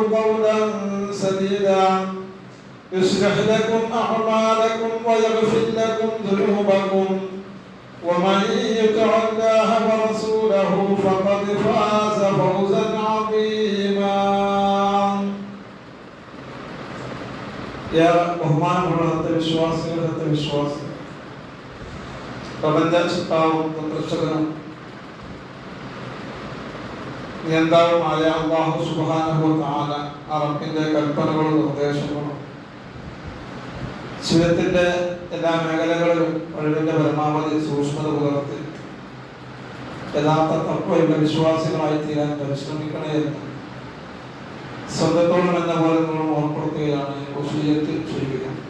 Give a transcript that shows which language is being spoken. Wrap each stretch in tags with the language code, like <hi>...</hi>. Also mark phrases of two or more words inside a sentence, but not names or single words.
<ar>قولا سديدا يصلح لكم أعمالكم ويغفر لكم ذنوبكم ومن يطع الله ورسوله فقد فاز فوزا عظيما يا</ar> <ml>ബഹുമാനമുള്ള വിശ്വാസികൾ പ്രപഞ്ച സൃഷ്ടാവും പ്രദർശകനും നിയന്താവുമായ അല്ലാഹു</ml> <ar>سبحانه وتعالى</ar> <ml>റബ്ബിന്റെ കൽപ്പനകളും നിർദ്ദേശങ്ങളും ജീവിതത്തിന്റെ എല്ലാ മേഖലകളിലും കഴിവിന്റെ പരമാവധി സൂക്ഷ്മത പുലർത്തി യഥാർത്ഥ തത്വമുള്ള വിശ്വാസികളായി തീരാൻ പരിശ്രമിക്കണേ എന്ന് സ്വന്തത്തോളം എന്ന പോലെ നമ്മൾ ഓർപ്പെടുത്തുകയാണ് വസിയ്യത്ത് ചെയ്യുക.</ml>